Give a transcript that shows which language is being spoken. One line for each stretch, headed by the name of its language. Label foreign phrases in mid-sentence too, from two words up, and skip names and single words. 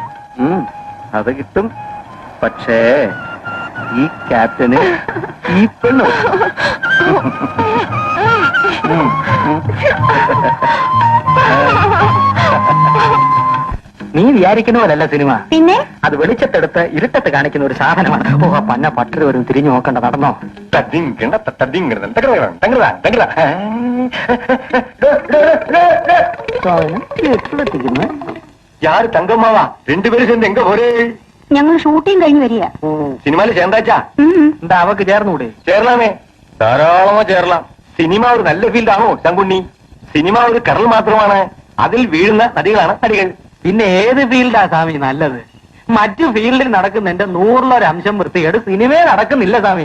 Malayalam: അത് കിട്ടും. പക്ഷേ ഈ ക്യാപ്റ്റന് ഈ പെണ്ണു. നീ വിചാരിക്കുന്ന പോലല്ല സിനിമ. പിന്നെ അത് വെളിച്ചത്തെടുത്ത് ഇരുട്ടത്ത് കാണിക്കുന്ന ഒരു സാധനമാണ്. ഓ പന്ന പട്ടര് വരും, തിരിഞ്ഞു നോക്കണ്ട, നടന്നോ.
Tamil: யாரு தங்கம்மாவா? 2 பேரும் சேர்ந்து எங்க போறே?
Malayalam: ഞങ്ങൾ ഷൂട്ടിംഗ് കഴിഞ്ഞ് വരിക. സിനിമയില് ചേർന്നാച്ചാ? എന്താ അവക്ക് ചേർന്നുകൂടെ? ചേരലാമേ, ധാരാളമോ ചേരലാം. സിനിമ ഒരു നല്ല ഫീൽഡാണോ ശങ്കുണ്ണി? സിനിമ ഒരു കടൽ മാത്രമാണ്, അതിൽ വീഴുന്ന നദികളാണ് നടികൾ. പിന്നെ ഏത് ഫീൽഡാ സ്വാമി നല്ലത്? മറ്റു ഫീൽഡിൽ നടക്കുന്നതിന്റെ 100% വൃത്തികേട് സിനിമയെ നടക്കുന്നില്ല സ്വാമി.